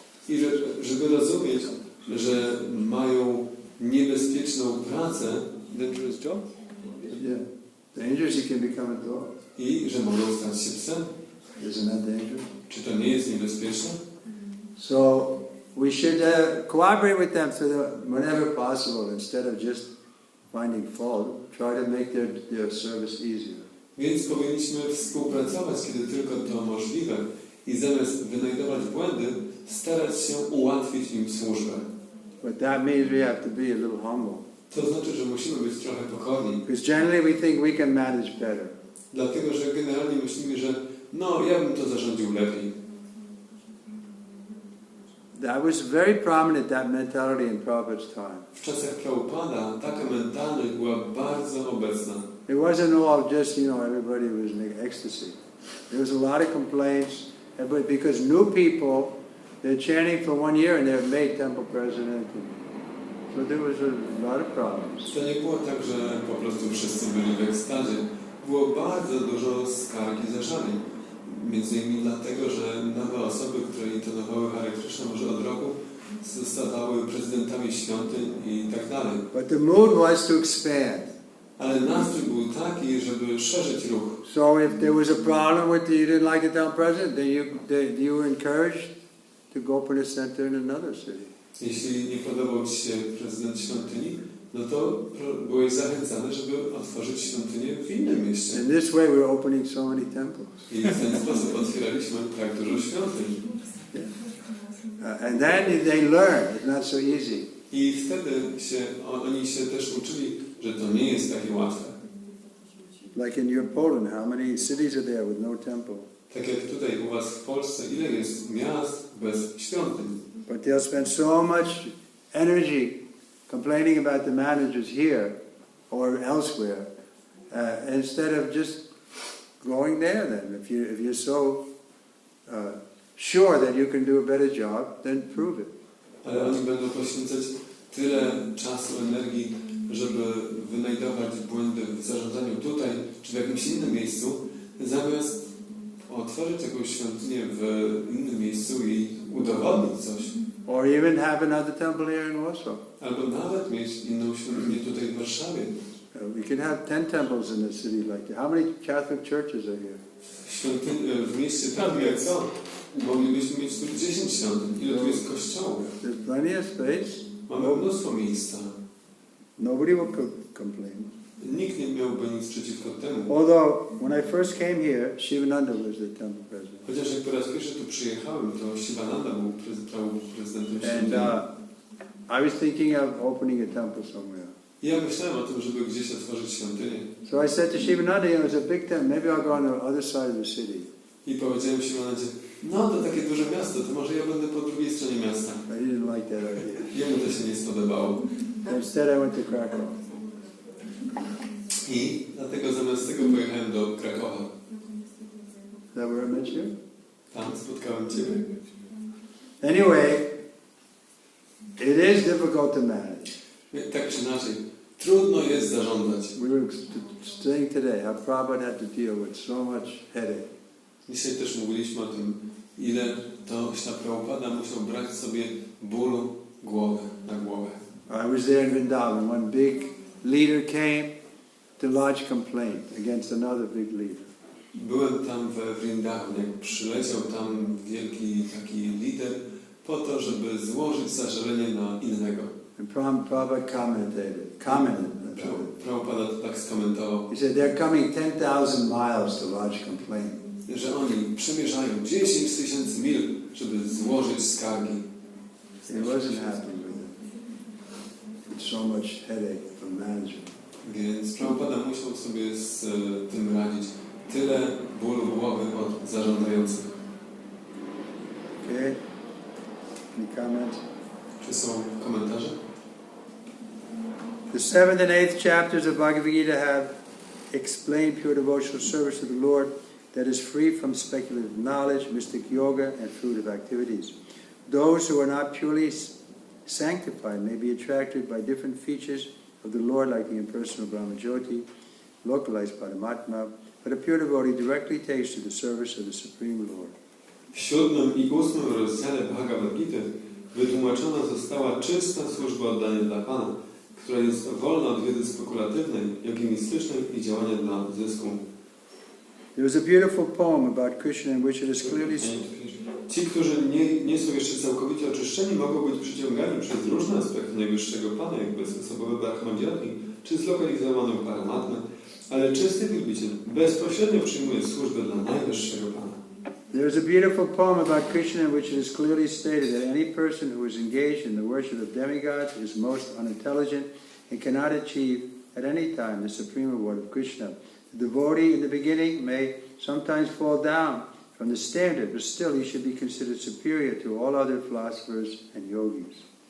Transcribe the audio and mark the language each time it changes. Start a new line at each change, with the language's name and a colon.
Polish: I żeby rozumieć, że mają niebezpieczną pracę,
English: dangerous job? Yeah. Dangerous, you can become a dog.
Polish: I że mogą stać się psem.
English: Isn't that dangerous?
Polish: Czy to nie jest niebezpieczne?
English: So we should cooperate with them whenever possible instead of just finding fault. Try to make their service easier.
Polish: Więc powinniśmy współpracować, kiedy tylko to możliwe i zamiast wynajdować błędy, starać się ułatwić im służbę.
English: But that means we have to be a little humble.
Polish: To znaczy, że musimy być trochę pokorni.
English: Because generally we think we can manage better.
Polish: Dlatego, że generalnie myślimy, że no, ja bym to zarządził lepiej.
English: That was very prominent, that mentality in Prabhupada's time.
Polish: W czasach Prabhupada taka mentalność była bardzo obecna.
English: It wasn't all just, everybody was in ecstasy. There was a lot of complaints, but because new people, they're chanting for 1 year and they're made temple president. So there was a lot of problems.
Polish: To nie było tak, że po prostu wszyscy byli w ekstazie. Było bardzo dużo skarg i zażaleń. Między innymi dlatego, że nowe osoby, które intonowały Hare Krishna może od roku, zostawały prezydentami świątyń i tak dalej.
English: But the mood was to expand.
Polish: Ale nastrój był taki, żeby szerzyć ruch.
English: So if there was a problem with you didn't like the town president, then you were encouraged to go put a center in another city.
Polish: Jeśli nie podobał ci się prezydent świątyni, no to byłeś zachęcany, żeby otworzyć świątynię w innym mieście.
English: In this way we were opening so many temples.
Polish: I w ten sposób otwieraliśmy tak dużo świątyń.
English: And then they learned it's not so easy.
Polish: I wtedy oni się też uczyli, że to nie jest takie łatwe.
English: Like in your Poland, how many cities are there with no temple?
Polish: Tak jak tutaj u was w Polsce, ile jest miast bez świątyń?
English: But they'll spend so much energy complaining about the managers here or elsewhere, instead of just going there. Then, if you're so sure that you can do a better job, then prove it.
Polish: Ale oni będą poświęcać tyle czasu, energii żeby wynajdować błędy w zarządzaniu tutaj, czy w jakimś innym miejscu, zamiast otworzyć jakąś świątynię w innym miejscu i udowodnić coś.
English: Or even have another temple here in Warsaw.
Polish: Albo nawet mieć inną świątynię tutaj w Warszawie.
English: We could have 10 temples in the city like that. How many Catholic churches are here?
Polish: W mieście takim jak to, moglibyśmy mieć tu 10 świątyń. Ile tu jest kościołów?
English: There's plenty of space.
Polish: Mamy mnóstwo miejsca.
English: Nobody will complain.
Polish: Nikt nie miałby nic przeciwko temu.
English: Although, when I first came here, Shivananda was the temple president.
Polish: Chociaż jak po raz pierwszy tu przyjechałem, to Shivananda był prezydentem świątyni.
English: I was thinking of opening a temple somewhere.
Polish: I ja myślałem o tym, żeby gdzieś otworzyć świątynię.
English: So I said to Shivananda, it's a big temple, maybe I'll go on the other side of the city.
Polish: I powiedziałem Shivanandzie, no to takie duże miasto, to może ja będę po drugiej stronie miasta.
English: I didn't like that idea.
Polish: Jemu to się nie spodobało.
English: Instead I went to Krakow.
Polish: I dlatego zamiast tego pojechałem do Krakowa.
English: Is that where I met you?
Polish: Tam spotkałem Ciebie.
English: Anyway, it is difficult to manage.
Polish: Tak czy inaczej, trudno jest zarządzać.
English: We were saying today how Prabhupada had to deal with so much headache.
Polish: Dzisiaj też mówiliśmy o tym, ile to Śla Prabhupada musiał brać sobie bólu głowy na głowę.
English: I was there in Vrindavan. One big leader came to lodge complaint against another big leader.
Polish: Byłem tam we Vrindavan, jak przyleciał tam wielki taki lider po to, żeby złożyć zażalenie na innego.
English: And Prabhupada commented.
Polish: Prabhupada to tak skomentował.
English: He said they're coming 10,000 miles to lodge complaint.
Polish: Że oni przemierzają 10 000 mil, żeby złożyć skargi.
English: He wasn't happy with it. It's so much headache from management.
Polish: Więc Prabhupada musiał sobie z tym radzić. Tyle bólu głowy od zarządzających.
English: Okay? Any comments?
Polish: Czy są komentarze?
English: The 7th and 8th chapters of Bhagavad Gita have explained pure devotional service to the Lord that is free from speculative knowledge, mystic yoga, and fruitive activities. Those who are not purely sanctified may be attracted by different features of the Lord, like the impersonal Brahmajyoti, localized Paramatma, but a pure devotee directly takes to the service of the Supreme Lord.
Polish: W 7. i 8. rozdziale Bhagavad Gita wytłumaczona została czysta służba oddania dla Pana, która jest wolna od wiedzy spekulatywnej, jak i mistycznej i działania dla zysku.
English: There is a beautiful poem about Krishna in which it is clearly
Polish: Ci, którzy nie są jeszcze całkowicie oczyszczeni, mogą być przyciągani przez różne aspekty najwyższego Pana, jak bezsposobowy Brahmajyoti, czy zlokalizowaną Paramatmę, ale czysty wielbiciel bezpośrednio przyjmuje służbę dla najwyższego Pana.
English: There is a beautiful poem about Krishna in which it is clearly stated that any person who is engaged in the worship of demigods is most unintelligent and cannot achieve at any time the supreme award of Krishna. The devotee in the beginning may sometimes fall down from the standard, but still he should be considered superior to all other philosophers and yogis.